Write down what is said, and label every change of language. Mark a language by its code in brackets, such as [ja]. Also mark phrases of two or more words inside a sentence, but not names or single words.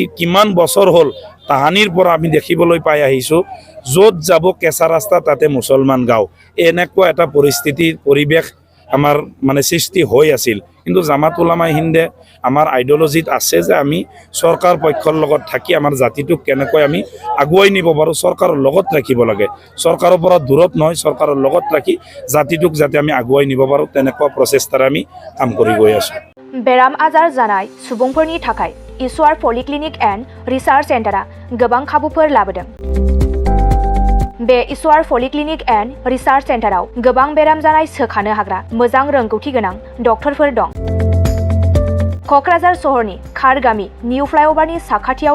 [as] কিমান বছৰ হ'ল তাহানিৰ পৰা আমি দেখিবলৈ পাই আহিছোঁ য'ত যাব কেঁচা ৰাস্তা তাতে মুছলমান গাঁও এনেকুৱা এটা পৰিৱেশ আমাৰ মানে সৃষ্টি হৈ আছিল কিন্তু জামাত উলামায়ে হিন্দে আমাৰ আইডিঅলজিত আছে যে আমি চৰকাৰ পক্ষৰ লগত থাকি আমাৰ জাতিটোক কেনেকৈ আমি আগুৱাই নিব পাৰোঁ চৰকাৰৰ লগত ৰাখিব লাগে চৰকাৰৰ পৰা দূৰত নহয় চৰকাৰৰ লগত ৰাখি জাতিটোক যাতে আমি আগুৱাই নিব পাৰোঁ তেনেকুৱা প্ৰচেষ্টাৰে আমি কাম কৰি গৈ আছোঁ [brx] बेराम आजार जानाय सुबुंफोरनि थाखाय इसवार पलिक्लिनिक एन्ड रिसार्च सेन्टारा गोबां खाबुफोर लाबोदों बे इसवार पलिक्लिनिक एन्ड रिसार्च सेन्टाराव गोबां बेराम जानाय सोखानो हाग्रा मोजां रोंगौथि गोनां डक्टरफोर दं क'क्राझार सहरनि खारगामि निउ फ्लाइअभारनि साखाथियाव